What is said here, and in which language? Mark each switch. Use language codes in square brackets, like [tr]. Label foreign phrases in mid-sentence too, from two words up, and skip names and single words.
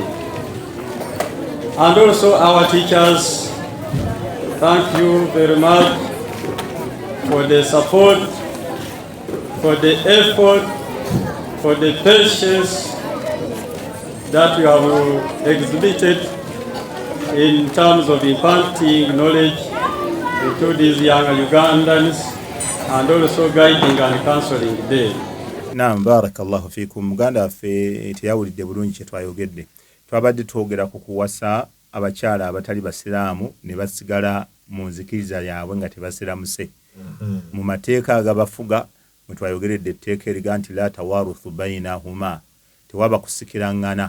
[en] And also our teachers, thank you very much for the support, for the effort, for the patience that you have exhibited in terms of imparting knowledge to these young Ugandans and also guiding and counseling them. [ar] نعم، بارك الله فيكم. [lg] Muganda waffe teyawulidde bulungi kye twayogedde. Twabadde twogera ku kuwasa abakyala abatali basiraamu ne basigala mu nzikiriza yaabwe nga tebasiramuse. Mu mateeka agabafuga mwe twayogeredde etteeka eriga nti [ar] لا توارث بينهما, [lg] tewaba kusikirangana.